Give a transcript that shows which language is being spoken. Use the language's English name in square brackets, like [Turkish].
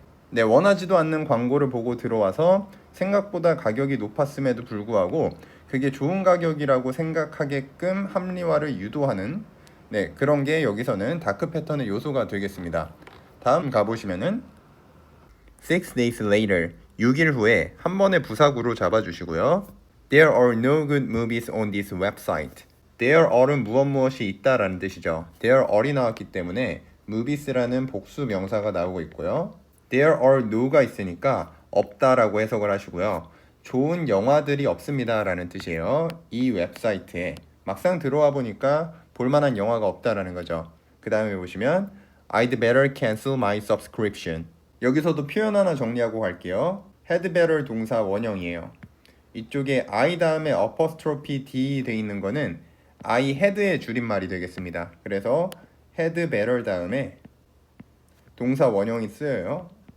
[Korean] 네, 원하지도 않는 광고를 보고 들어와서 생각보다 가격이 높았음에도 불구하고 그게 좋은 가격이라고 생각하게끔 합리화를 유도하는, 네, 그런 게 여기서는 다크 패턴의 요소가 되겠습니다. 다음 가보시면은 [English] 6 days later, [Korean] 6일 후에 한 번에 부사구로 잡아주시고요. [English] There are no good movies on this website. [Korean] There are은 무엇이 있다라는 뜻이죠. There are이 나왔기 때문에 movies라는 복수 명사가 나오고 있고요. There are no가 있으니까 없다라고 해석을 하시고요. 좋은 영화들이 없습니다 라는 뜻이에요. 이 웹사이트에 막상 들어와 보니까 볼만한 영화가 없다라는 거죠. 그 다음에 보시면 [English] I'd better cancel my subscription. [Korean] 여기서도 표현 하나 정리하고 갈게요. had better 동사 원형이에요. 이쪽에 I 다음에 apostrophe D 돼 있는 거는 I had의 줄임말이 되겠습니다. 그래서 had better 다음에 동사 원형이 쓰여요.